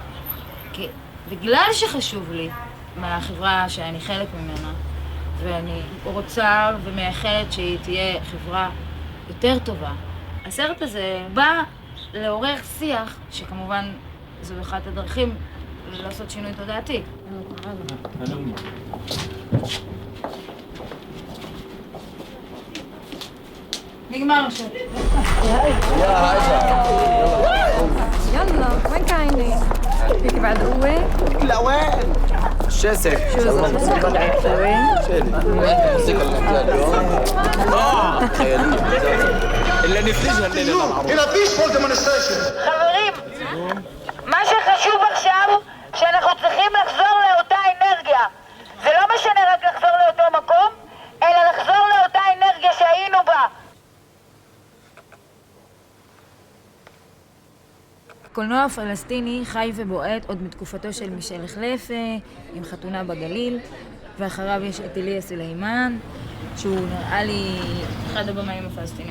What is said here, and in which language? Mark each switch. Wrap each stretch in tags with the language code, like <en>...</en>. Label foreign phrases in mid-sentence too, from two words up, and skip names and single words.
<he>כי בגלל שחשוב לי מהחברה שאני חלק ממנה, ואני רוצה ומייחלת שהיא תהיה חברה יותר טובה. הסרט הזה בא לעורר שיח, שכמובן זו אחת הדרכים לעשות שינוי תודעתי. נגמר עכשיו.</he> <ar>يلا وين كاينة؟ فيك بعد قوة؟ لا وين؟ الشاسك شو الموسيقى اللي عرفتها وين؟ الموسيقى اللي عندها اليوم خيالية إلا نفرجها الليلة للعروس. هنا فيش</ar> <en>full demonstration.</en> <he>חברים, מה שחשוב עכשיו, שאנחנו צריכים לחזור לאותה אנרגיה. זה לא משנה רק לחזור לאותו מקום, אלא לחזור לאותה אנרגיה שהיינו בה. הקולנוע הפלסטיני חי ובועט עוד מתקופתו של מישל חלפה, עם חתונה בגליל, ואחריו יש את איליה סלימן, שהוא נראה לי אחד הבמאים הפלסטינים.</he>